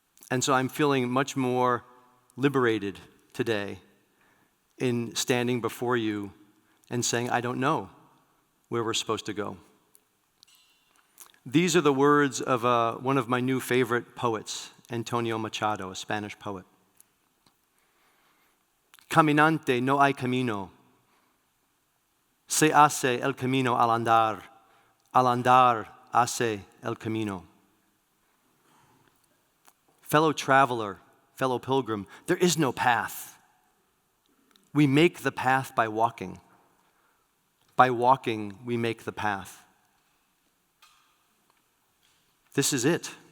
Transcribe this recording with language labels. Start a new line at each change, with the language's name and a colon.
English: And so I'm feeling much more liberated today in standing before you and saying, I don't know where we're supposed to go. These are the words of one of my new favorite poets, Antonio Machado, a Spanish poet.
Spanish: Caminante no hay camino, se hace el camino al andar hace el camino.
English: Fellow traveler, fellow pilgrim, there is no path. We make the path by walking. By walking, we make the path. This is it.